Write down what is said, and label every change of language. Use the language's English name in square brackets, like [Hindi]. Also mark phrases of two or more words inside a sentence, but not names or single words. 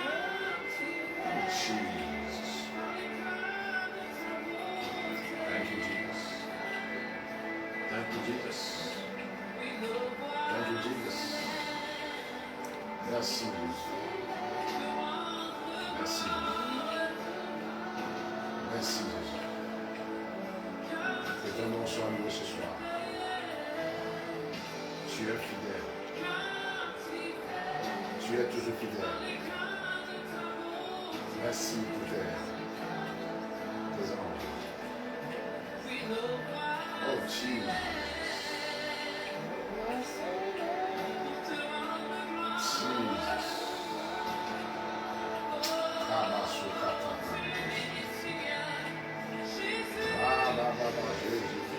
[English] Jesus. Thank you, Jesus. Thank you, Jesus. Thank you, Jesus. [French] Merci, Jésus. Merci. Merci, Jésus. Que ton nom soit loué ce soir. Tu es fidèle. Tu es toujours fidèle. Merci pour tes anges. [English] Oh, Jesus. Jesus. Kabasukataka. [French] Jésus.